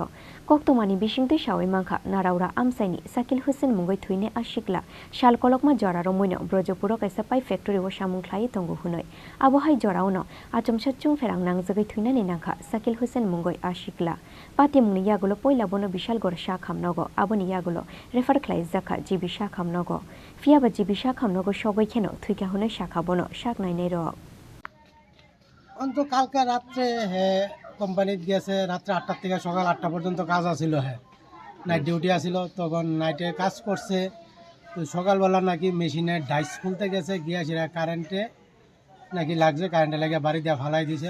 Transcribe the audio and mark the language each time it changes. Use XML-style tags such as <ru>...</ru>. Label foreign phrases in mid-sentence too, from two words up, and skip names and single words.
<trp>कक्तमानि बिसिंतै सावै मांखा नाराउरा आमसाइनि साकिल हुसेन मुंगै थुइने आसिकला शालकलकमा जरारो मुइनो ब्रजपुरो काइसा पाइ फेक्टरि व सामुंख्लायै तंगु हुनै आबहाय जराउनो आचमसा चुंफ्रां नांगजागै थुइनानि नांखा साकिल हुसेन मुंगै आसिकला पातिमुंनि यागुलो पयलाबोनो बिशालगढ़ सा खामनगो आबोनि यागुलो रेफार खालाय जाखा जिबि सा खामनगो फियाबा जिबि सा खामनगो सबै खेनो थुइका हुनै शाखाबोनो शाक नायनाय र</trp> <bn>অন্ত কালকে রাত্রে কোম্পানিতে গেছে, রাত্রে 8টা থেকে সকাল 8টা পর্যন্ত কাজ আছিল।</bn> <en>night duty</en> <bn>আছিল, তখন নাইটে কাজ করছে। তো সকালবেলা নাকি মেশিনের ডাইস খুলতে গেছে, গিয়া সেটা কারেন্টে নাকি লাগছে, কারেন্টে লাগিয়ে বাড়ি দিয়ে ফালাই দিছে।</bn>